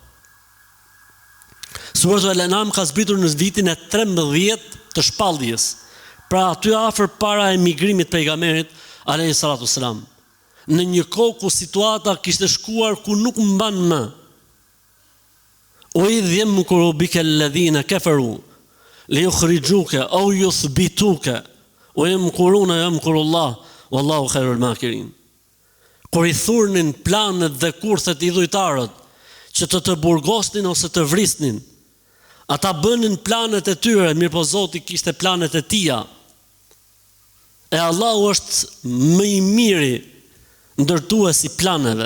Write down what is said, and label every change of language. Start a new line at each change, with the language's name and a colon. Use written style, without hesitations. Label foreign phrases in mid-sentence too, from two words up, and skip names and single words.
Albanian: Suratul Al-An'am ka zbritur në vitin e 13 të shpalljes, pra aty afër para emigrimit pejgamberit
Arabic: عليه الصلاة والسلام,
Albanian: në një kohë ku situata kishte shkuar ku nuk mban më.
Arabic: وإذ يمكر بك الذين كفروا ليخرجوك أو يثبتوك ويمكرون يمكر الله والله خير الماكرين.
Albanian: Kur i thurnin planet dhe kurthet idhujtarët që të burgosnin ose të vrisnin, ata bënin planet e tyre, mirëpo Zoti kishte planet e tija. E Allahu është më i miri ndërtuesi planeve.